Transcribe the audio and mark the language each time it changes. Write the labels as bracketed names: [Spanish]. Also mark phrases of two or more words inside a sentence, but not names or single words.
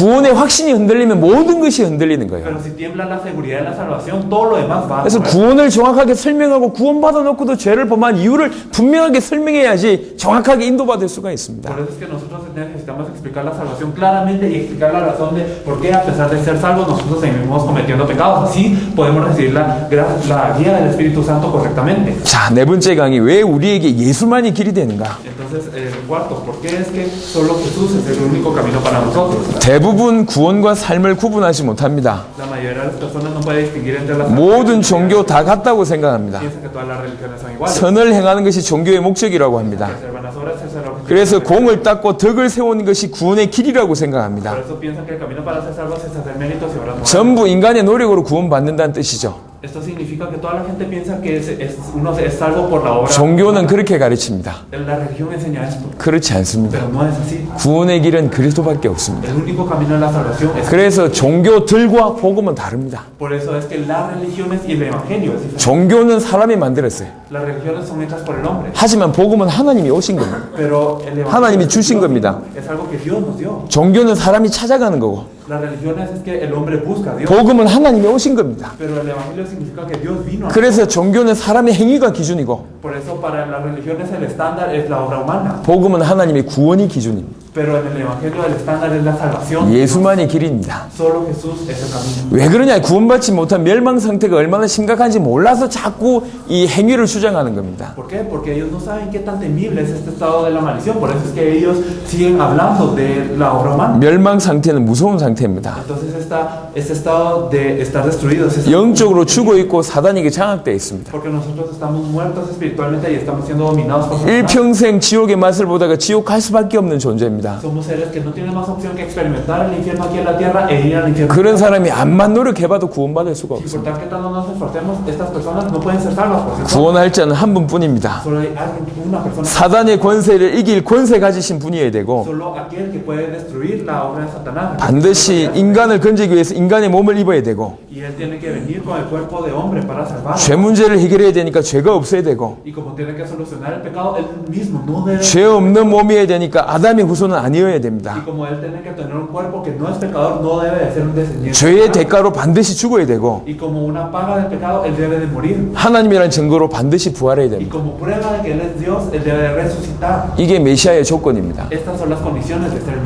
[Korean] 구원의 확신이 흔들리면 모든 것이 흔들리는 거예요. [Spanish] Pero si tiembla la seguridad de la salvación, todo lo demás va a [Korean] 그래서 [Spanish] correr. [Korean] 구원을 정확하게 설명하고 구원받아 놓고도 죄를 범한 이유를 분명하게 설명해야지 정확하게 인도받을 수가 있습니다. [Spanish] Por eso es que nosotros necesitamos explicar la salvación claramente y explicar la razón de por qué, a pesar de ser salvos, nosotros seguimos cometiendo pecados. Así podemos recibir la guía del Espíritu Santo correctamente. [Korean] 자, 네 번째 강의. 왜 우리에게 예수만이 길이 되는가? [Spanish] Entonces, cuarto, ¿por qué es que solo Jesús es el único camino para nosotros? [Korean] 대부분 구원과 삶을 구분하지 못합니다. [Spanish] La mayoría de las personas no puede distinguir entre las [Korean] 모든 종교 다 같다고 생각합니다. [Spanish] piensan que todas las religiones son iguales. [Korean] 선을 행하는 것이 종교의 목적이라고 합니다. [Spanish] Hacer buenas obras es el objetivo. [Korean] 그래서 공을 닦고 덕을 세우는 것이 구원의 길이라고 생각합니다. [Spanish] Por eso piensan que el camino para ser salvos es hacer méritos y obras buenas. [Korean] 전부 인간의 노력으로 구원받는다는 뜻이죠. [Spanish] Esto significa que toda la gente piensa que uno es salvo por la obra. [Korean] 종교는 그렇게 가르칩니다. [Spanish] La religión enseña esto, [Korean] 그렇지 않습니다. [Spanish] pero no es así. [Korean] 구원의 길은 그리스도밖에 없습니다. [Spanish] El único camino de la salvación es [Korean] 그래서 종교들과 복음은 다릅니다. [Spanish] Por eso es que las religiones y el evangelio es diferente. [Korean] 종교는 사람이 만들었어요. [Spanish] Las religiones son hechas por el hombre, [Korean] 하지만 복음은 하나님이 오신 겁니다. [Spanish] pero el [Korean] 하나님이 [Spanish] evangelio [Korean] 주신 겁니다. [Spanish] es algo que Dios nos dio. [Korean] 종교는 사람이 찾아가는 거고 [Spanish] Las religiones es que el hombre busca a Dios, [Korean] 복음은 하나님이 오신 겁니다. [Spanish] pero el evangelio significa que Dios vino. [Korean] 그래서 종교는 사람의 행위가 기준이고 [Spanish] Por eso para las religiones el estándar es la obra humana, [Korean] 복음은 하나님의 구원이 기준입니다. [Spanish] pero en el evangelio el estándar es la salvación. [Korean] 예수만이 길입니다. [Spanish] Solo Jesús es el camino. [Korean] 왜 그러냐? 구원받지 못한 멸망 상태가 얼마나 심각한지 몰라서 자꾸 이 행위를 주장하는 겁니다. [Spanish] ¿Por qué? Porque ellos no saben qué tan temible es este estado de la maldición. Por eso es que ellos siguen hablando de la obra humana. [Korean] 멸망 상태는 무서운 상태입니다. [Spanish] Entonces este estado de estar destruidos es [Korean] 영적으로 죽어 있고 사단에게 장악되어 있습니다. [Spanish] porque nosotros estamos muertos espiritualmente y estamos siendo dominados por Satanás. [Korean] 일평생 지옥의 맛을 보다가 지옥 갈 수밖에 없는 존재입니다. [Spanish] Somos seres que no tienen más opción que experimentar el infierno aquí en la tierra e ir al infierno. [Korean] 그런 사람이 암만 노력해봐도 구원받을 수가 [Spanish] Y por [Korean] 없습니다. [Spanish] tal que tanto nos esforcemos, estas personas no pueden ser salvas por sí solas. [Korean] 구원할 자는 한 분뿐입니다. [Spanish] Solo hay alguien, una persona. [Korean] 사단의 권세를 이길 권세 가지신 분이어야 되고 [Spanish] Solo aquel que puede destruir la obra de Satanás. [Korean] 반드시 인간을 건지기 위해서 인간의 몸을 입어야 되고 [Spanish] Y él tiene que venir con el cuerpo de hombre para salvar. [Korean] 죄 문제를 해결해야 되니까 죄가 없어야 되고 [Spanish] Y como tiene que solucionar el pecado, él mismo no debe. [Korean] 죄 없는 몸이어야 되니까 아담의 후손은 아니어야 됩니다. [Spanish] Y como él tiene que tener un cuerpo que no es pecador, no debe de ser un descendiente. [Korean] 죄의 대가로 반드시 죽어야 되고 [Spanish] Y como una paga del pecado, él debe de morir. [Korean] 하나님이라는 증거로 반드시 부활해야 [Spanish] Y [Korean] 됩니다. [Spanish] como prueba de que él es Dios, él debe de resucitar. [Korean] 이게 메시아의 조건입니다. [Spanish] Estas son las condiciones de ser el Mesías.